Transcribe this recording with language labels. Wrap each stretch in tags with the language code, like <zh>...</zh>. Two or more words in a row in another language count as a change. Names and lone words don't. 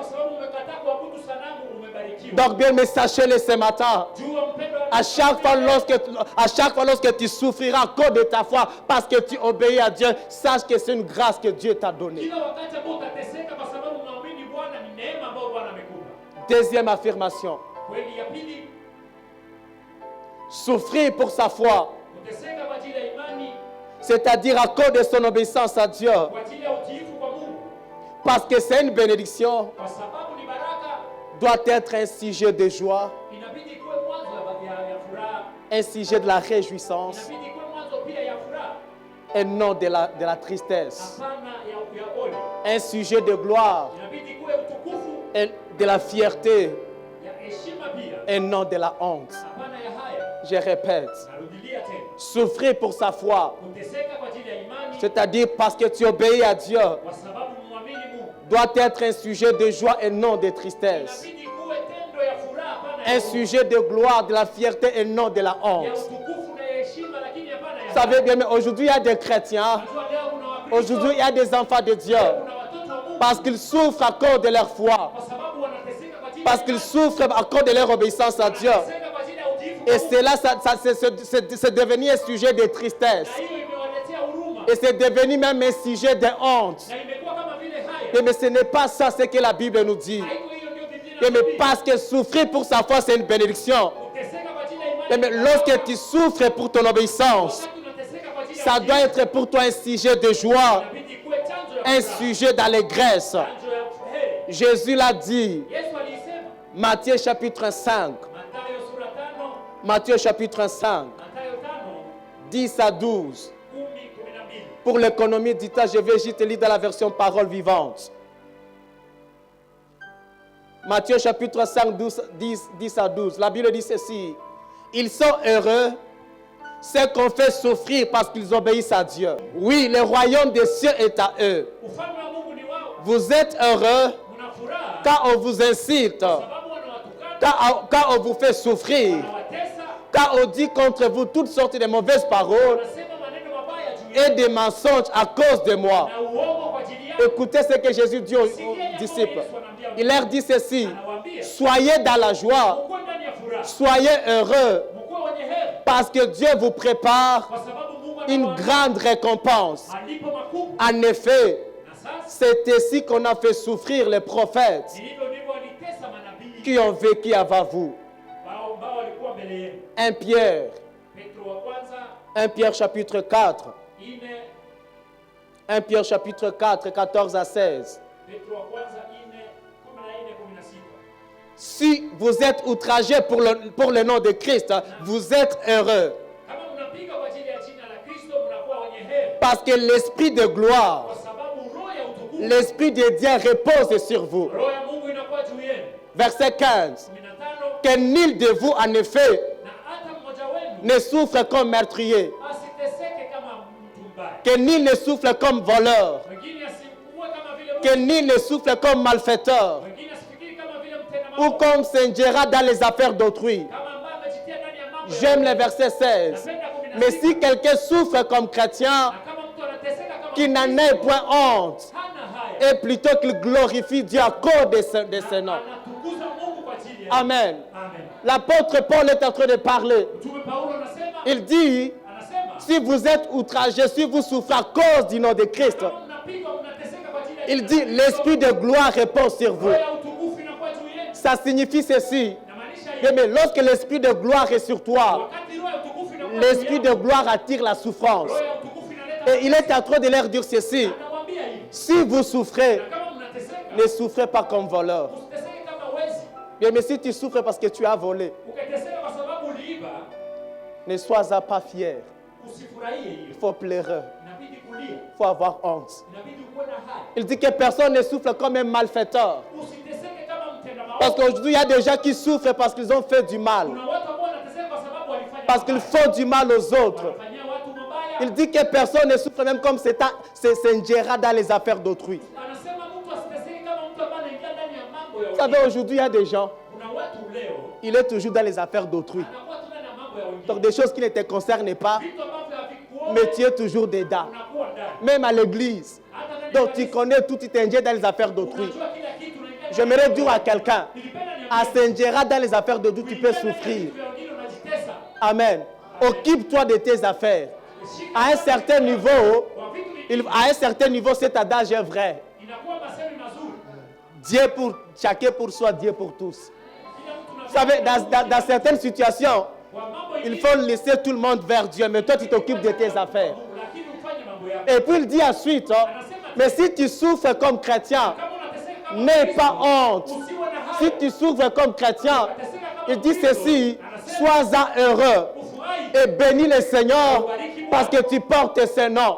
<fr>Donc bien, mais sachez-le ce matin, à chaque fois lorsque tu souffriras à cause de ta foi, parce que tu obéis à Dieu, sache que c'est une grâce que Dieu t'a donnée. Deuxième affirmation. Souffrir pour sa foi, c'est-à-dire à cause de son obéissance à Dieu,</fr> <sw>kwa ajili ya utiifu kwa Mungu,</sw> <fr>parce que c'est une bénédiction,</fr> <sw>kwa sababu ni baraka,</sw> <fr>doit être un sujet de joie,</fr> <sw>inabidi kuwe mwanzo ya furaha,</sw> <fr>un sujet de la réjouissance,</fr> <sw>inabidi kuwe mwanzo pia ya furaha,</sw> <fr>et non de la tristesse,</fr> <sw>hapana ya ole,</sw> <fr>un sujet de gloire,</fr> <sw>inabidi kuwe utukufu</sw> <fr>et de la fierté,</fr> <sw>ya heshima pia,</sw> <fr>et non de la honte.</fr> <sw>hapana ya haya.</sw> <fr>Je répète,</fr> <sw>Narudilia tena,</sw> <fr>souffrir pour sa foi,</fr> <sw>kuteseka kwa ajili ya imani,</sw> <fr>c'est-à-dire parce que tu obéis à Dieu,</fr> <sw>kwa sababu muamini Mungu,</sw> <fr>doit être un sujet de joie et non de tristesse,</fr> <sw>inabidi kuwe tendo ya furaha, hapana ya</sw> <fr>un sujet de gloire, de la fierté et non de la</fr> <sw>ya</sw> <fr>honte.</fr> <sw>utukufu na ya heshima, lakini hapana ya</sw> <fr>Vous savez bien, mais aujourd'hui il y a des chrétiens,</fr> <sw>Najua leo kuna Wakristo,</sw> <fr>aujourd'hui il y a des enfants de Dieu,</fr> <sw>kuna watoto wa Mungu,</sw> <fr>parce qu'ils souffrent à cause de leur foi,</fr> <sw>kwa sababu wanateseka kwa ajili ya</sw> <fr>parce qu'ils souffrent à cause de leur obéissance à Dieu.</fr> <sw>wanateseka kwa ajili ya utiifu</sw> <fr>Et</fr> <sw>kwa Mungu.</sw> <fr>cela, c'est devenu un sujet de tristesse.</fr> <sw>Na hiyo imewaletea huruma</sw> <fr>Et c'est devenu même un sujet de honte.</fr> <sw>na imekuwa kama vile haya.</sw> <fr>Mais ce n'est pas ça ce que la Bible nous dit.</fr> <sw>Haiko hiyo ndio Biblia</sw> <fr>Mais</fr> <sw>inatuambia.</sw> <fr>parce que souffrir pour sa foi, c'est une bénédiction.</fr> <sw>Kuteseka kwa ajili ya imani.</sw> <fr>Mais lorsque tu souffres pour ton obéissance,</fr> <sw>Wakati unateseka kwa ajili ya</sw> <fr>ça</fr> <sw>utiifu,</sw> <fr>doit être pour toi un sujet de joie,</fr> <sw>inabidi kuwe chanzo ya</sw> <fr>un</fr> <sw>furaha,</sw> <fr>sujet d'allégresse.</fr> <sw>chanzo ya heri.</sw> <fr>Jésus l'a dit,</fr> <sw>Yesu alisema,</sw> <fr>Matthieu chapitre 5,</fr> <sw>Mathayo sura 5,</sw> <fr>Matthieu chapitre 5,</fr> <sw>Mathayo 5,</sw> <fr>10 à 12.</fr> <sw>10-12.</sw> <fr>Pour l'économie du temps, je vais juste lire dans la version parole vivante. Matthieu chapitre 5, 10 à 12. La Bible dit ceci. Ils sont heureux, ceux qu'on fait souffrir parce qu'ils obéissent à Dieu. Oui, le royaume des cieux est à eux.</fr> <sw>Ufalme wa Mungu ni wao.</sw> <fr>Vous êtes heureux</fr> <sw>Mna furaha</sw> <fr>quand on vous incite,</fr> <sw>sababu wanawatukana,</sw> <fr>quand on vous fait souffrir,</fr> <sw>wanawatesa,</sw> <fr>quand on dit contre vous toutes sortes de mauvaises paroles</fr> <sw>wanasema maneno mabaya juu yenu</sw> <fr>et des mensonges à cause de moi.</fr> <sw>na uongo kwa ajili yao.</sw> <fr>Écoutez ce que Jésus dit aux disciples. Il leur dit ceci.</fr> <sw>Anawaambia,</sw> <fr>Soyez dans la joie,</fr> <sw>mkuwe ndani ya furaha,</sw> <fr>soyez heureux,</fr> <sw>mkuwe wenye heri,</sw> <fr>parce que Dieu vous prépare</fr> <sw>kwa sababu Mungu</sw> <fr>une</fr> <sw>anawaambia</sw> <fr>grande récompense.</fr> <sw>malipo makubwa.</sw> <fr>En effet,</fr> <sw>Na sasa</sw> <fr>c'est ainsi qu'on a fait souffrir les prophètes</fr> <sw>hivyo ndivyo walitesa manabii</sw> <fr>qui ont vécu avant vous.</fr> <sw>ambao walikuwa mbele yenu.</sw> <fr>1 Pierre,</fr> <sw>Petro wa kwanza</sw> <fr>1 Pierre chapitre 4,</fr> <sw>4,</sw> <fr>1 Pierre chapitre 4, 14 à 16.</fr> <sw>Petro wa kwanza 4, 14-16.</sw> <fr>Si vous êtes outragés pour le nom de Christ, vous êtes heureux,</fr> <sw>Kama mnapiga kwa ajili ya jina la Kristo mnakuwa wenye heri,</sw> <fr>parce que l'esprit de gloire,</fr> <sw>kwa sababu roho ya utukufu,</sw> <fr>l'esprit de Dieu repose sur vous.</fr> <sw>roho ya Mungu inakuwa juu yenu.</sw> <fr>Verset 15.</fr> <sw>15,</sw> <fr>Que nul de vous, en effet,</fr> <sw>na hata mmoja wenu</sw> <fr>ne souffre comme meurtrier,</fr> <sw>asiteseke kama mtu mbaya,</sw> <fr>que nul ne souffre comme voleur,</fr> <sw>wengine asikuwe kama vile</sw> <fr>que</fr> <sw>mwizi,</sw> <fr>nul ne souffre comme malfaiteur,</fr> <sw>wengine asifikiri kama vile mtenda</sw> <fr>ou</fr> <sw>maovu,</sw> <fr>comme s'ingérera dans les affaires d'autrui.</fr> <sw>kama ambaye amejitia ndani ya mambo ya</sw> <fr>J'aime le verset 16.</fr> <sw>Napenda 16.</sw> <fr>Mais si quelqu'un souffre comme chrétien,</fr> <sw>Na kama mtu anateseka kama</sw> <fr>qu'il n'en</fr> <sw>Mkristo,</sw> <fr>ait point honte,</fr> <sw>hana haya,</sw> <fr>et plutôt qu'il glorifie Dieu à cause de ce nom.</fr> <sw>anatukuza Mungu kwa ajili ya</sw> <fr>Amen.</fr> <sw>Amen.</sw> <fr>L'apôtre Paul est en train de parler.</fr> <sw>Mtume Paulo anasema,</sw> <fr>Il dit,</fr> <sw>anasema</sw> <fr>si vous êtes outragés, si vous souffrez à cause du nom de Christ,</fr> <sw>kama mnapigwa mnateseka kwa ajili ya</sw> <fr>il</fr> <sw>jina</sw> <fr>dit,</fr> <sw>la Kristo,</sw> <fr>l'esprit de gloire repose sur vous.</fr> <sw>roho ya utukufu inakuwa juu yenu.</sw> <fr>Ça signifie ceci.</fr> <sw>Inamaanisha hivi,</sw> <fr>Mais lorsque l'esprit de gloire est sur toi,</fr> <sw>wakati roho ya utukufu inakuwa juu</sw> <fr>l'esprit</fr> <sw>yenu,</sw> <fr>de gloire attire la souffrance.</fr> <sw>roho ya utukufu inaleta</sw> <fr>Et il est en train de leur dire ceci.</fr> <sw>anawaambia hivi,</sw> <fr>Si vous souffrez,</fr> <sw>na kama mnateseka</sw> <fr>ne souffrez pas comme voleur.</fr> <sw>usiteseke kama wezi.</sw> <fr>Mais si tu souffres parce que tu as volé,</fr> <sw>Ukiteseka kwa sababu uliiba,</sw> <fr>ne sois pas fier.</fr> <sw>usifurahie hiyo.</sw> <fr>Il faut pleurer.</fr> <sw>Inabidi kulia,</sw> <fr>Il faut avoir honte.</fr> <sw>inabidi kuwa na haya.</sw> <fr>Il dit que personne ne souffre comme un malfaiteur.</fr> <sw>Usiteseke kama mtenda maovu.</sw> <fr>Parce qu'aujourd'hui, il y a des gens qui souffrent parce qu'ils ont fait du mal.</fr> <sw>Kuna watu ambao wanateseka kwa sababu walifanya</sw> <fr>Parce qu'ils</fr> <sw>mabaya.</sw> <fr>font du mal aux autres.</fr> <sw>Wanafanyia watu mabaya.</sw> <fr>Il dit que personne ne souffre même comme c'est s'ingérer dans les affaires d'autrui.</fr> <sw>Anasema mtu asiteseke kama mtu ambaye anaingia ndani ya mambo ya</sw> <fr>Vous</fr> <sw>wengine.</sw> <fr>savez, aujourd'hui, il y a des gens,</fr> <sw>Kuna watu leo</sw> <fr>il est toujours dans les affaires d'autrui.</fr> <sw>anakuwa tu ndani ya mambo ya wengine.</sw> <fr>Donc des choses qui ne te concernent pas,</fr> <sw>Vitu ambavyo havikuona</sw> <fr>mais tu es toujours dedans.</fr> <sw>unakuwa ndani.</sw> <fr>Même à l'église.</fr> <sw>Hata ndani</sw> <fr>Donc</fr> <sw>ya</sw> <fr>tu</fr> <sw>kanisa,</sw> <fr>connais tout, tu t'ingères dans les affaires d'autrui.</fr> <sw>unajua kila kitu unaingia ndani</sw> <fr>J'aimerais</fr> <sw>ya</sw> <fr>dire à quelqu'un,</fr> <sw>Nilipenda niambie,</sw> <fr>à s'ingérer dans les affaires d'autrui, tu peux</fr> <sw>ukiingia ndani ya</sw> <fr>souffrir.</fr> <sw>vitu vya wengine unajitesa. Amen.</sw> <fr>Occupe-toi de tes affaires. À un certain niveau,</fr> <sw>Kwa vitu vingine</sw> <fr>à un certain niveau, cet adage est vrai.</fr> <sw>inakuwa masemi mazuri.</sw> <fr>Dieu pour chacun pour soi, Dieu pour tous.</fr> <sw>Kila mtu na</sw> <fr>Vous savez, dans certaines situations,</fr> <sw>kwa mambo</sw> <fr>il</fr> <sw>ingine,</sw> <fr>faut laisser tout le monde vers Dieu, mais toi tu t'occupes de tes affaires.</fr> <sw>lakini</sw> <fr>Et puis il dit ensuite, mais si tu souffres comme chrétien, n'aie pas honte. Si tu souffres comme chrétien, il dit ceci, sois-en heureux et bénis le Seigneur parce que tu portes ce nom.</fr>